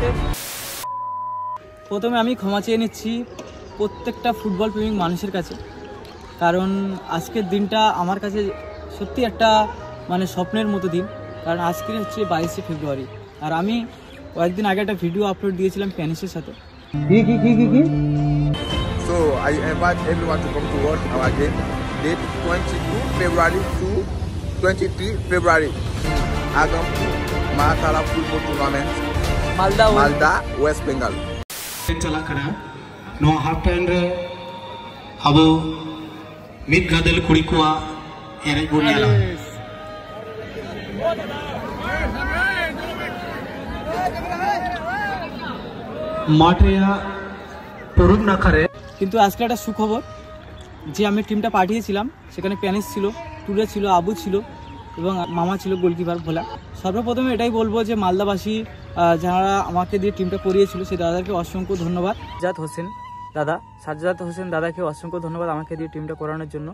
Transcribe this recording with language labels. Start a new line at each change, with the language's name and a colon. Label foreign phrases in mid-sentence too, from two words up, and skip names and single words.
Bangla: প্রথমে আমি ক্ষমা চেয়ে নিচ্ছি প্রত্যেকটা ফুটবল প্রেমিক মানুষের কাছে, কারণ আজকের দিনটা আমার কাছে সত্যি একটা স্বপ্নের মতো দিন। কারণ আজকে হচ্ছে 22 ফেব্রুয়ারি, আর আমি কয়েকদিন আগে একটা ভিডিও আপলোড দিয়েছিলাম প্যানিসের সাথে।
English: So I invite everyone to come to watch our game. Date 22 February to 23 February. Agam Mahatala Football Tournament. Malda, West Bengal.
Santali: चला खड़ा नो हाफ टाइम रे अबो मिद गदल कुड़ी कुआ एरे बुनियाला माटिया तरुण ना करे।
Bangla: কিন্তু আজকে একটা সুখবর যে আমি টিমটা পাঠিয়েছিলাম, সেখানে প্যানিস ছিল, টুরে ছিল, আবু ছিল এবং মামা ছিল গোলকিপার ভোলা। সর্বপ্রথমে এটাই বলবো যে মালদাবাসী যারা আমাকে দিয়ে টিমটা করিয়েছিল সেই দাদাকে অসংখ্য ধন্যবাদ। সাজ্জাদ হোসেন দাদাকে অসংখ্য ধন্যবাদ আমাকে দিয়ে টিমটা করানোর জন্য।